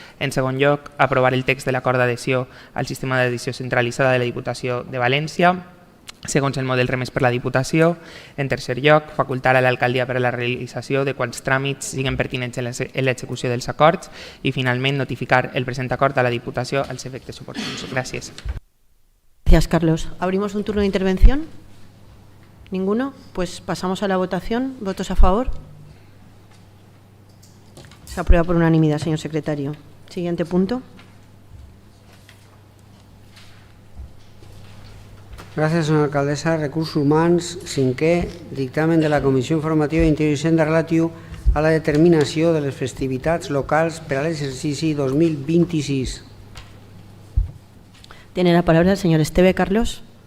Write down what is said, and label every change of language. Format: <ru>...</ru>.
<ca>En segon lloc, aprovar el text de l'acord d'adhesió al sistema d'adhesió centralitzada de la Diputació de València segons el model remès per la Diputació. En tercer lloc, facultar a l'alcaldia per a la realització de quants tràmits siguin pertinents en l'execució dels acords i, finalment, notificar el present acord a la Diputació als efectes oportuns. Gràcies.</ca> <es>Gracias, Carlos. Abrimos un turno de intervención. ¿Ninguno? Pues pasamos a la votación. ¿Votos a favor? Se aprueba por unanimidad, señor secretario. Siguiente punto.</es> <ca>Gràcies, senyora alcaldessa. Recursos humans, cinquè, dictamen de la Comissió Informativa d'Interior i Hisenda relatiu a la determinació de les festivitats locals per a l'exercici 2026.</ca> <es>Tiene la palabra el señor Esteve Carlos.</es>